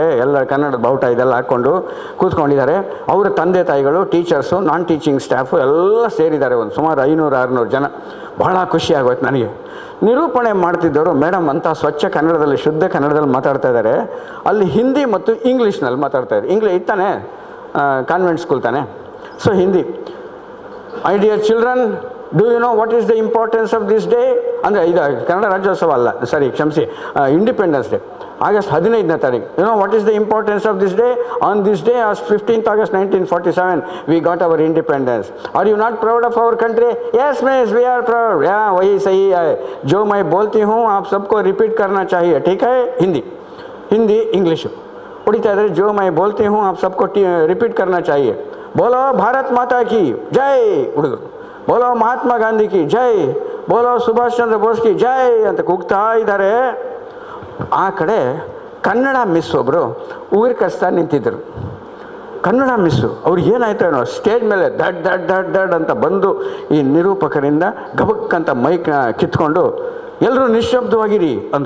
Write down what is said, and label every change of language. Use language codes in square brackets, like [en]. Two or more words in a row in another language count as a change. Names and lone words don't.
[kn] ಎಲ್ಲ ಕನ್ನಡದ ಬಾವುಟ ಇದೆಲ್ಲ ಹಾಕ್ಕೊಂಡು ಕೂತ್ಕೊಂಡಿದ್ದಾರೆ. ಅವರ ತಂದೆ ತಾಯಿಗಳು, ಟೀಚರ್ಸು, [en] non teaching staff [kn] ಎಲ್ಲ ಸೇರಿದ್ದಾರೆ. ಒಂದು ಸುಮಾರು 500-600 ಜನ. ಭಾಳ ಖುಷಿ ಆಗೋಯ್ತು ನನಗೆ. ನಿರೂಪಣೆ ಮಾಡ್ತಿದ್ದವರು ಮೇಡಮ್ ಅಂತ ಸ್ವಚ್ಛ ಕನ್ನಡದಲ್ಲಿ, ಶುದ್ಧ ಕನ್ನಡದಲ್ಲಿ ಮಾತಾಡ್ತಾ ಇದ್ದಾರೆ. ಅಲ್ಲಿ ಹಿಂದಿ ಮತ್ತು ಇಂಗ್ಲೀಷ್ನಲ್ಲಿ ಮಾತಾಡ್ತಾ ಇದ್ದಾರೆ. ಇಂಗ್ಲೀಷ್ ತಾನೆ, [en] convent school [kn] ತಾನೆ. ಸೊ ಹಿಂದಿ, [en] Hi dear children, do you know what is the importance of this day? [kn] ಅಂದರೆ ಇದು ಕನ್ನಡ ರಾಜ್ಯೋತ್ಸವ ಅಲ್ಲ, ಕ್ಷಮಿಸಿ, [en] Independence Day, [kn] ಆಗಸ್ಟ್ 15ನೇ ತಾರೀಕು. [en] You know what is the importance of this day? On this day, 15th August 1947, we got our independence. Are you not proud of our country? Yes miss, we are proud. Yeah, [hi] वही सही है. जो मैं बोलती हूँ आप सबको रिपीट करना चाहिए, ठीक है? [kn] हिंदी इंग्लिशು ಹೊಡಿತಾ ಇದ್ದಾರೆ. [hi] जो मैं बोलती हूँ आप सबको रिपीट करना चाहिए. बोलो भारत माता की जय ಹುಡುಗರು, बोलो महात्मा गांधी की जय, बोलो सुभाष चंद्र बोस की जय [kn] ಅಂತ ಕೂಗ್ತಾ ಇದ್ದಾರೆ. ಆ ಕಡೆ ಕನ್ನಡ ಮಿಸ್ ಒಬ್ಬರು ಉಗುರು ಕಚ್ತಾ ನಿಂತಿದ್ದರು. ಕನ್ನಡ ಮಿಸ್ಸು ಅವ್ರಿಗೆ ಏನಾಯ್ತು ಏನೋ, ಸ್ಟೇಜ್ ಮೇಲೆ ದಡ್ ಅಂತ ಬಂದು ಈ ನಿರೂಪಕರಿಂದ ಗಬಕ್ಕಂತ ಮೈಕ್ ಕಿತ್ಕೊಂಡು, ಎಲ್ಲರೂ ನಿಶ್ಶಬ್ದವಾಗಿರಿ ಅಂದರು.